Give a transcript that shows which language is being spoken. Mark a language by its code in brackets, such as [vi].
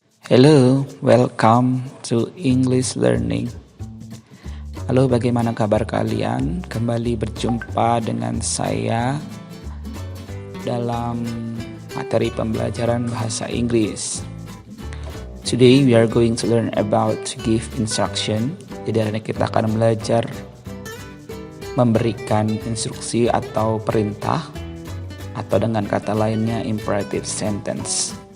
[en] Hello, welcome to English Learning. [id] Halo, bagaimana kabar kalian? Kembali berjumpa dengan saya dalam materi pembelajaran bahasa Inggris. [en] Today we are going to learn about give instruction. [id] Jadi hari ini kita akan belajar memberikan instruksi atau perintah, atau dengan kata lainnya imperative sentence.